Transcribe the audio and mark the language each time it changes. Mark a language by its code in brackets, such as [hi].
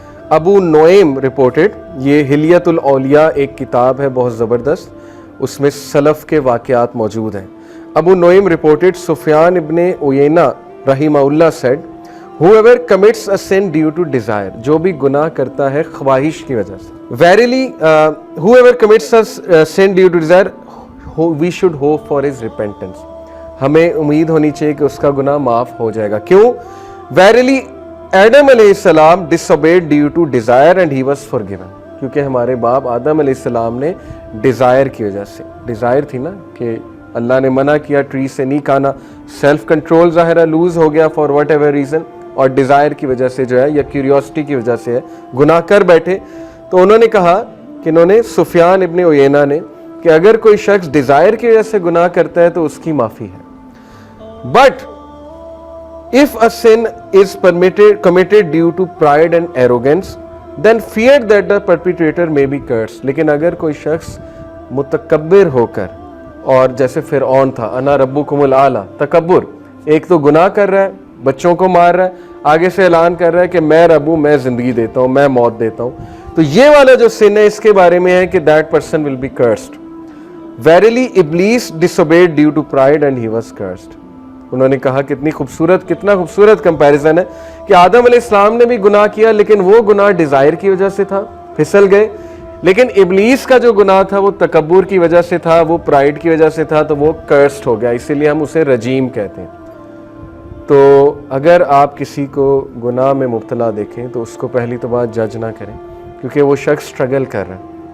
[ur] ابو نعیم reported, یہ حلیۃ الاولیاء ایک کتاب ہے بہت زبردست, اس میں سلف کے واقعات موجود ہیں. ابو نعیم رپورٹڈ سفیان ابن عیینہ رحمہ اللہ sad, [en] whoever commits a sin due to desire, [ur] جو بھی گناہ کرتا ہے خواہش کی وجہ سے. [en] Verily, whoever commits a sin due to desire, we should hope for his repentance. [ur] ہمیں امید ہونی چاہیے کہ اس کا گناہ معاف ہو جائے گا. کیوں؟ [en] Verily, Adam علیہ السلام disobeyed due to desire and he was forgiven. [ur] کیونکہ ہمارے باپ آدم علیہ السلام نے ڈیزائر کی وجہ سے, ڈیزائر تھی نا کہ اللہ نے منع کیا ٹری سے نہیں کھانا, سیلف کنٹرول ظاہرہ لوز ہو گیا [en] for what ever reason, [ur] اور ڈیزائر کی وجہ سے جو ہے یا کیوریوسٹی کی وجہ سے ہے گناہ کر بیٹھے. تو انہوں نے کہا کہ انہوں نے سفیان ابن عیینہ نے کہ اگر کوئی شخص ڈیزائر کی وجہ سے گناہ کرتا ہے تو اس کی معافی ہے. [en] But if a sin is committed due to pride and arrogance, then fear that the perpetrator may be cursed. [ur] لیکن اگر کوئی شخص متکبر ہو کر, اور جیسے فرعون تھا, انا ربکم الاعلی, تکبر, ایک تو گناہ کر رہا ہے, بچوں کو مار رہا ہے, آگے سے اعلان کر رہا ہے کہ میں رب ہوں, میں زندگی دیتا ہوں, میں موت دیتا ہوں. تو یہ والا جو سن ہے اس کے بارے میں ہے کہ [en] that person will be cursed. Verily Iblis disobeyed due to pride and he was cursed. [ur] انہوں نے کہا کتنا خوبصورت کمپیریزن ہے کہ آدم علیہ السلام نے بھی گناہ کیا, لیکن وہ گناہ ڈیزائر کی وجہ سے تھا, پھسل گئے. لیکن ابلیس کا جو گناہ تھا وہ تکبر کی وجہ سے تھا, وہ پرائڈ کی وجہ سے تھا, تو وہ کرسڈ ہو گیا. اسی لیے ہم اسے رجیم کہتے ہیں. تو اگر آپ کسی کو گناہ میں مبتلا دیکھیں تو اس کو پہلی تو بات جج نہ کریں, کیونکہ وہ شخص سٹرگل کر رہا ہے.